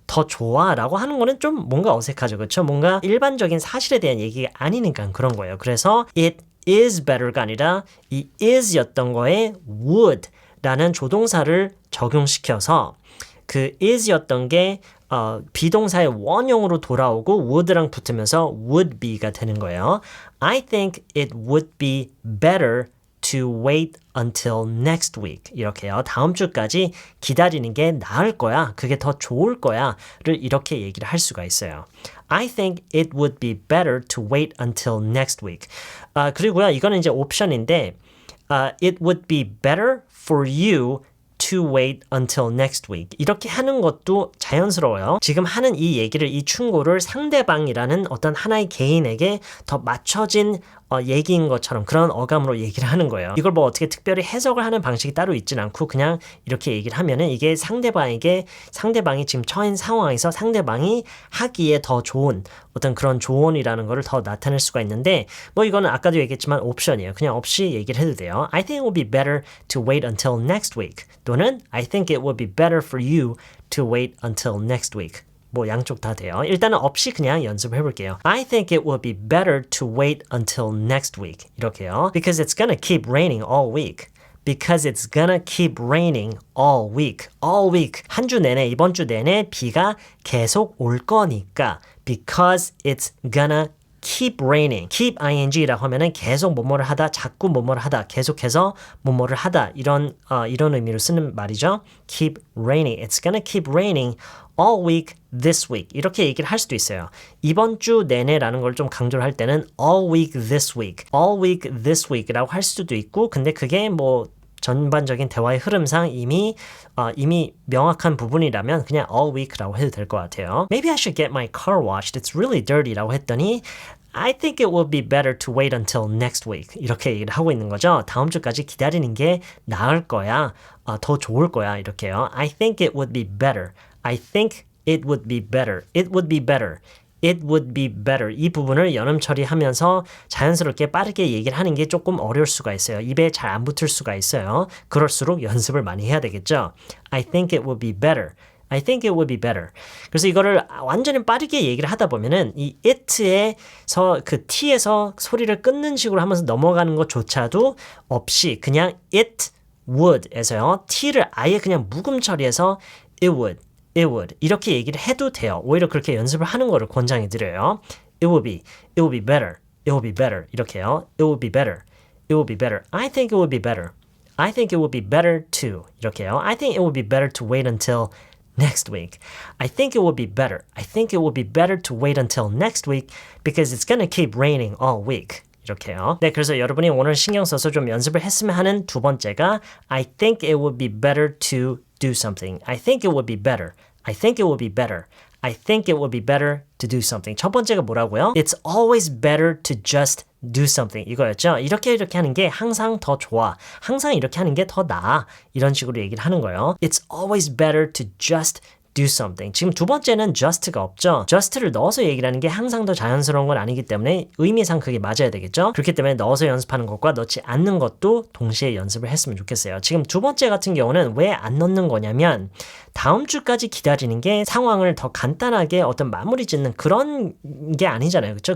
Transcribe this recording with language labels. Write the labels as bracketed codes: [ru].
[ko] 더 좋아 라고 하는 거는 좀 뭔가 어색하죠. 그렇죠? 뭔가 일반적인 사실에 대한 얘기가 아니니까 그런 거예요. 그래서 [en] it is better [ko] 가 아니라 이 is였던 거에 would 라는 조동사를 적용시켜서 그 is였던 게 비동사의 원형으로 돌아오고 would랑 붙으면서 would be가 되는 거예요. [en] I think it would be better to wait until next week. [ko] 이렇게요. 다음 주까지 기다리는 게 나을 거야. 그게 더 좋을 거야. 를 이렇게 얘기를 할 수가 있어요. [en] I think it would be better to wait until next week. [ko] 그리고요. 이거는 이제 옵션인데 [en] it would be better for you to wait until next week. [ko] 이렇게 하는 것도 자연스러워요. 지금 하는 이 얘기를, 이 충고를 상대방이라는 어떤 하나의 개인에게 더 맞춰진 얘기인 것처럼 그런 어감으로 얘기를 하는 거예요. 이걸 뭐 어떻게 특별히 해석을 하는 방식이 따로 있진 않고 그냥 이렇게 얘기를 하면은 이게 상대방이 지금 처한 상황에서 상대방이 하기에 더 좋은 어떤 그런 조언이라는 거를 더 나타낼 수가 있는데 뭐 이거는 아까도 얘기했지만 옵션이에요. 그냥 없이 얘기를 해도 돼요. [en] I think it would be better to wait until next week. [ko] 또는 [en] I think it would be better for you to wait until next week. [ko] 뭐 양쪽 다 돼요. 일단은 없이 그냥 연습해 볼게요. [en] I think it would be better to wait until next week. [ko] 이렇게요. [en] Because it's gonna keep raining all week. Because it's gonna keep raining all week. All week. [ko] 한 주 내내, 이번 주 내내 비가 계속 올 거니까. [en] Because it's gonna keep raining. [ko] keep ing라고 하면은 계속 뭐뭐를 하다, 자꾸 뭐뭐를 하다, 계속해서 뭐뭐를 하다 이런 의미로 쓰는 말이죠. [en] keep raining. It's gonna keep raining all week this week. [ko] 이렇게 얘기를 할 수도 있어요. 이번 주 내내라는 걸 좀 강조를 할 때는 [en] all week this week. all week this week [ko] 라고 할 수도 있고 근데 그게 뭐 전반적인 대화의 흐름상 이미 명확한 부분이라면 그냥 [en] all week [ko] 라고 해도 될 것 같아요. [en] Maybe I should get my car washed. It's really dirty [ko] 라고 했더니 [en] I think it would be better to wait until next week. [ko] 이렇게 얘기를 하고 있는 거죠. 다음 주까지 기다리는 게 나을 거야. 더 좋을 거야. 이렇게요. [en] I think it would be better. I think it would be better. It would be better. It would be better. [ko] 이 부분을 연음 처리하면서 자연스럽게 빠르게 얘기를 하는 게 조금 어려울 수가 있어요. 입에 잘 안 붙을 수가 있어요. 그럴수록 연습을 많이 해야 되겠죠. [en] I think it would be better. I think it would be better. [ko] 그래서 이거를 완전히 빠르게 얘기를 하다 보면은 이 it에서 그 t에서 소리를 끊는 식으로 하면서 넘어가는 것조차도 없이 그냥 [en] it would [ko] 에서요. t를 아예 그냥 묵음 처리해서 [en] it would [ko] 이렇게 얘기를 해도 돼요. 오히려 그렇게 연습을 하는 거를 권장해 드려요. [en] It would be better. It would be better. [ko] 이렇게요. [en] It would be better. It would be better. I think it would be better. I think it would be better to. [ko] 이렇게요. [en] I think it would be better to wait until next week. I think it would be better. I think it would be better to wait until next week because it's gonna keep raining all week. [ko] 이렇게요. 네, 그래서 여러분이 오늘 신경 써서 좀 연습을 했으면 하는 두 번째가 [en] I think it would be better to do something. I think it would be better. I think it would be better. I think it would be better to do something. [ko] 첫 번째가 뭐라고요? [en] It's always better to just do something. [ko] 이거였죠. 이렇게 하는 게 항상 더 좋아. 항상 이렇게 하는 게 더 나아. 이런 식으로 얘기를 하는 거예요. [en] It's always better to just do something. [ko] 지금 두 번째는 just가 없죠. just를 넣어서 얘기를 하는 게 항상 더 자연스러운 건 아니기 때문에 의미상 그게 맞아야 되겠죠. 그렇기 때문에 넣어서 연습하는 것과 넣지 않는 것도 동시에 연습을 했으면 좋겠어요. 지금 두 번째 같은 경우는 왜 안 넣는 거냐면 다음 주까지 기다리는 게 상황을 더 간단하게 어떤 마무리 짓는 그런 게 아니잖아요. 그렇죠?